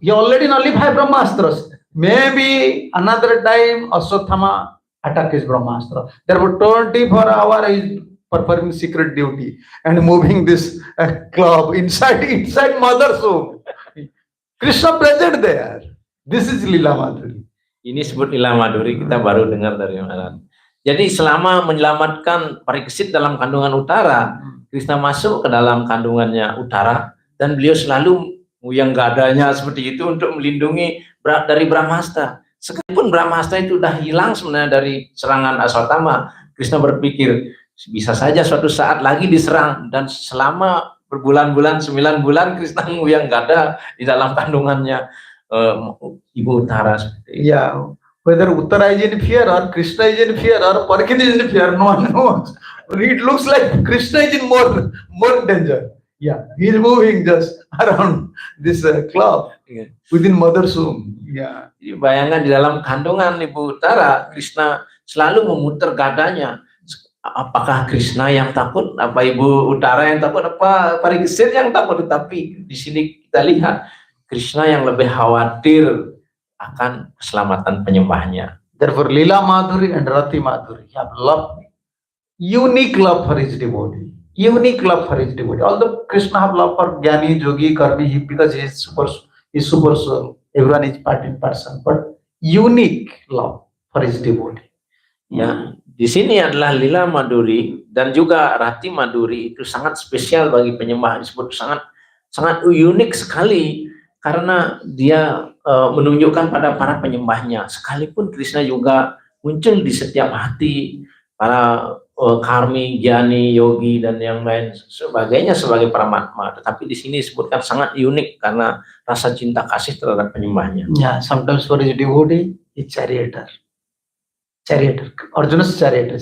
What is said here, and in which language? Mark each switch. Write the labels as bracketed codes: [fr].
[en] He already nullified Brahmastras. Maybe another time Aswathama attack his Brahmastra. Therefore, 24 hours he is performing secret duty and moving this club inside mother's womb. Krishna present there. This is Lila Madhuri. [id] Ini sebut Lila Madhuri, kita baru dengar dari mana. Jadi selama menyelamatkan Parikshit dalam kandungan Uttara, Krishna masuk ke dalam kandungannya Uttara dan beliau selalu yang gadanya seperti itu untuk melindungi dari Brahmastra. Sekalipun Brahmastra itu sudah hilang sebenarnya dari serangan Aswatthama, Krishna berpikir bisa saja suatu saat lagi diserang dan selama berbulan-bulan 9 bulan Krishna yang gada di dalam kandungannya ibu Uttara seperti itu. [en] Yeah, whether Uttara is in fear or Krishna is in fear or Parikshit is in fear, no one knows. It looks like Krishna is in more danger. Yeah, he is moving just around this club within mother's womb. Yeah. [id] Jadi bayangkan di dalam kandungan ibu Uttara, Krishna selalu memutar gadanya. Apakah Krishna yang takut? Apa ibu Uttara yang takut? Apa Parikshit yang takut? Tetapi di sini kita lihat Krishna yang lebih khawatir akan keselamatan penyembahnya. [en] Therefore, Lila Madhuri and Rati Madhuri have love, unique love for his devotee. Unique love for his devotee. Although Krishna have love for Jnani, Yogi, Karmi, because he is super soul. Everyone is part in person. But unique love for his devotee. [id] Ya, di sini adalah Lila Maduri dan juga Rati Maduri itu sangat spesial bagi penyembah, disebut sangat unik sekali karena dia menunjukkan pada para penyembahnya. Sekalipun Krishna juga muncul di setiap hati para karmi, gyani, yogi dan yang lain sebagainya sebagai paramatma, tetapi di sini disebutkan sangat unik karena rasa cinta kasih terhadap penyembahnya. [en] Yeah, sometimes for his devotee, he's charioteer. Arjuna's charioteer.